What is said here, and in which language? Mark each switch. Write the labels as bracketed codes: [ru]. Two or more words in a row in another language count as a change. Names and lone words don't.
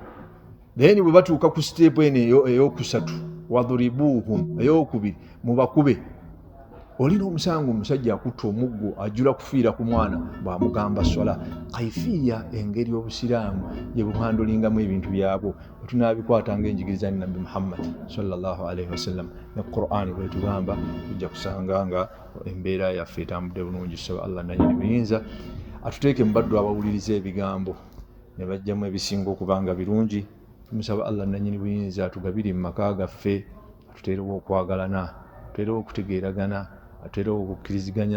[lg] Then bwe batuuka ku siteepu eno ey'okusatu, wadhuribuhum, ey'okubiri mubakube. Olina omusango omusajja akutta omuggo ajjula kufiira ku mwana bw'amugamba swala. Kaifiya engeri obusiraamu gye buhandulingamu ebintu byabwo tunaabikwata ng'enjigiriza ni Nabbi Muhammad [ar] صلى الله عليه وسلم [lg] ne Qur'ani bwe tugamba, tujja kusanga nga embeera yaffe etambudde bulungi. Tusaba Allah nannyini buyinza atuteeke mu baddu abawuliriza ebigambo ne bajjamu ebisinga okubanga birungi. Tumusaba Allah nannyini buyinza atugabire mu maka gaffe, atuteerewo okwagalana, atuteerewo okutegeeragana, atuteerewo okukkiriziganya.